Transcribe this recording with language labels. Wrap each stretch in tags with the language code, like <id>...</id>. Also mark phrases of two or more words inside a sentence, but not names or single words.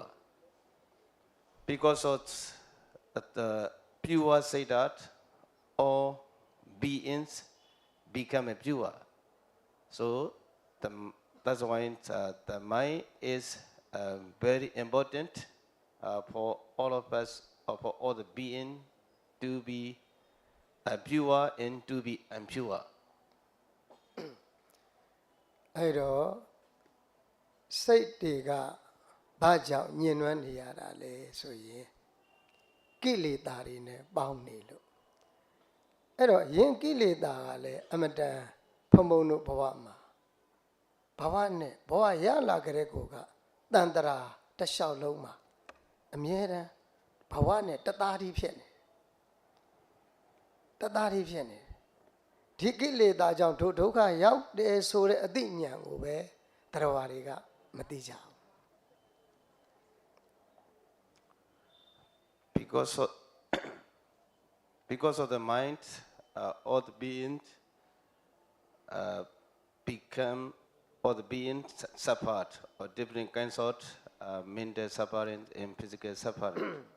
<en>Because of the pure say that all beings become pure. So that's why the mind is very important for all of us, or for all the beings to be pure and to be impure.</en> <my>အဲ့တော့စိတ်တွေကဘာကြောင့်ညှဉ်းနှွမ်းနေရတာလဲဆိုရင်ကိလေသာတွေနဲ့ပေါင်းနေလို့ အဲ့တော့ယင်ကိလေသာကလည်းအမတန်ဖုံဖုံတို့ဘဝမှာဘဝနဲ့ဘဝရလာကြတဲ့ကိုကတန်တရာတစ်လျှောက်လုံးမှာအမြဲတမ်းဘဝနဲ့တသားတည်းဖြစ်နေတသားတည်းဖြစ်နေဒီကိလေသာကြောင့်ဒုက္ခရောက်တယ်ဆိုတဲ့အသိဉာဏ်ကိုပဲတရားဝါတွေကမသိကြဘူး</my> <en>Because of the mind, all the beings become, all the beings suffered, or different kinds of mental suffering and physical suffering.</en>